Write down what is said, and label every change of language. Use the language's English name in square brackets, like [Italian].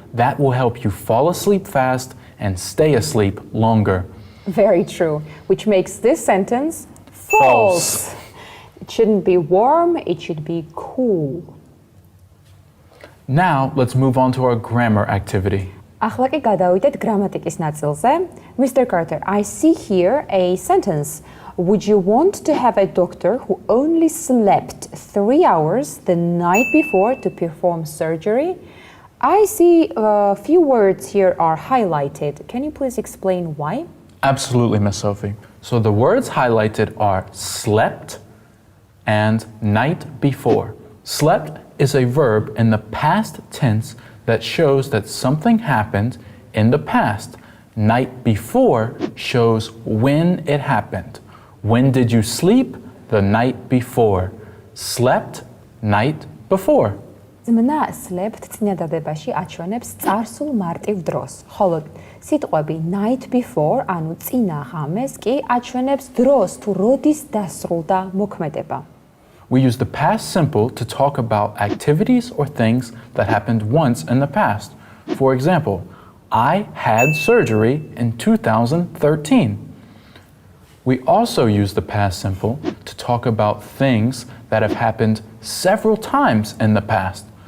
[English] That will help you fall asleep fast and stay asleep longer. Very true, which makes this sentence false. It shouldn't be warm, it should be cool. Now, let's move on to our grammar activity. [Georgian] ახლა კი გადავიდეთ გრამატიკის ნაწილზე. [English] Mr. Carter, I see here a sentence. Would you want to have a doctor who only slept 3 hours the night before to perform surgery? I see a few words here are highlighted. Can you please explain why? Absolutely, Miss Sophie. So the words highlighted are slept and night before. Slept is a verb in the past tense that shows that something happened in the past. Night before shows when it happened. When did you sleep? The night before. Slept night before. [Georgian] ძმნა slept წინადადებაში აჩვენებს წარსულ მარტივ დროს. ხოლო სიტყვები night before, ანუ წინა ღამეს კი აჩვენებს დროს თუ როდის დასრულდა მოქმედება. [English] We use the past simple to talk about activities or things that happened once in the past. For example, I had surgery in 2013. We also use the past simple to talk about things that have happened several times in the past.